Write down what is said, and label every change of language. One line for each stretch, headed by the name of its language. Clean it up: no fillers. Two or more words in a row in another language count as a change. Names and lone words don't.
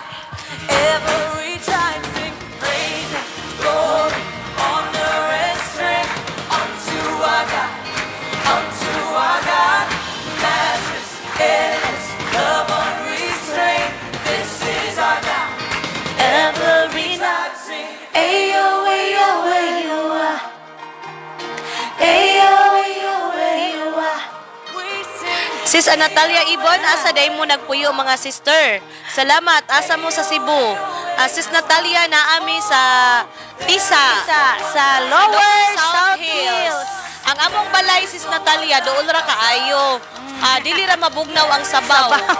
English: Every time sing praise and glory, honor and strength unto our God, matchless, endless, love unrestrained. This is our God. Every time sing, ayo, ayo, ayo, ayo, ayo, ayo, we sing.
Cebuano: Sis Natalia Ibon, asa day mo nagpuyo mga sister. Salamat, asa mo sa Cebu. Sis Natalia, naami sa Tisa. Sa Lower South Hills. Ang among balay, sis Natalia, doon ra kaayo. Dili ra mabugnaw ang sabaw.